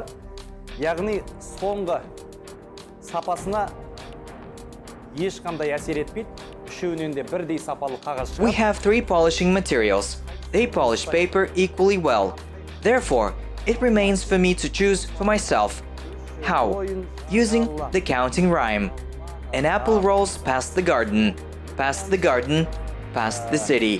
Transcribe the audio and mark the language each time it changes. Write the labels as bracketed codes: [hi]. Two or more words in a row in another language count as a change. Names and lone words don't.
[kk] Яғни соңғы сапасына ешқандай әсер етпейді. Үшеуінен де бірдей сапалы қағаз [en] We [kk] шығады. [en] have 3 polishing materials. They polish paper equally well. Therefore, it remains for me to choose for myself. How? Using the counting rhyme. An apple rolls past the garden, past the garden, past the city.